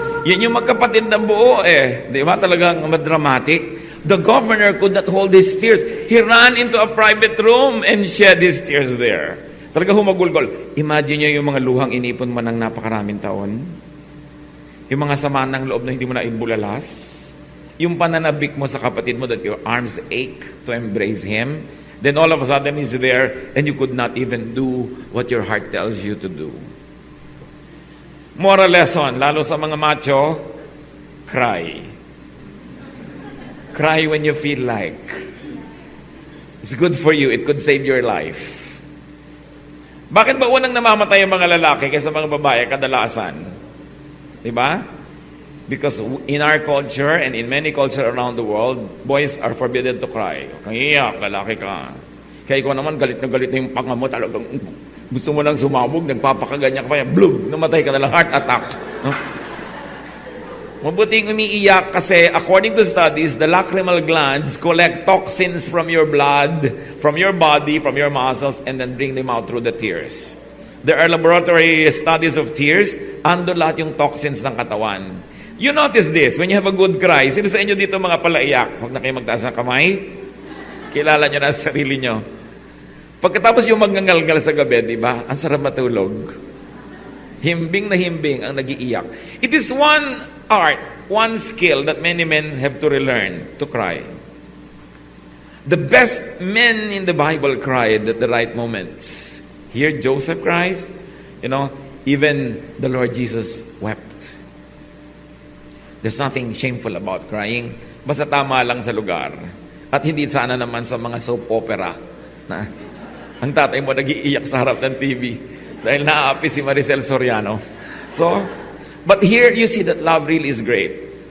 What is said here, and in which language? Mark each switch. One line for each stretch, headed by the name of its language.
Filipino: Yan yung magkapatid na buo eh. Di ba? Talagang madramatic.
English: The governor could not hold his tears. He ran into a private room and shed his tears there.
Filipino: Talaga humagulgol. Imagine nyo yung mga luhang inipon mo ng napakaraming taon. Yung mga sama ng loob na hindi mo na ibulalas. Yung pananabik mo sa kapatid mo
English: that your arms ache to embrace him. Then all of a sudden he's there and you could not even do what your heart tells you to do.
Filipino: Moral lesson, lalo sa mga macho, cry.
English: Cry when you feel like. It's good for you. It could save your life.
Filipino: Bakit ba unang namamatay ang mga lalaki kaysa mga babae kadalasan? Diba?
English: Because in our culture and in many cultures around the world, boys are forbidden to cry.
Filipino: Kaya lalaki ka. Kaya ikaw naman, galit na yung panga mo, talagang gusto mo lang sumabog, nagpapakaganyan ka pa, blub, namatay ka na lang, heart attack. No? Mabuting umiiyak kasi
English: according to studies, the lacrimal glands collect toxins from your blood, from your body, from your muscles, and then bring them out through the tears. There are laboratory studies of tears,
Filipino: ando lahat yung toxins ng katawan.
English: You notice this, when you have a good cry,
Filipino: sino sa inyo dito mga palaiyak? Huwag na kayo magtaas ng kamay. Kilala nyo na sa sarili nyo. Pagkatapos yung magngangalgal sa gabi, di ba? Ang sarap matulog. Himbing na himbing ang nagiiyak.
English: It is one art, one skill that many men have to relearn, to cry. The best men in the Bible cried at the right moments. Here, Joseph cries. You know, even the Lord Jesus wept. There's nothing shameful about crying.
Filipino: Basta tama lang sa lugar. At hindi sana naman sa mga soap opera na ang tatay mo nag-iiyak sa harap ng TV dahil naaapi si Maricel Soriano.
English: So, but here you see that love really is great.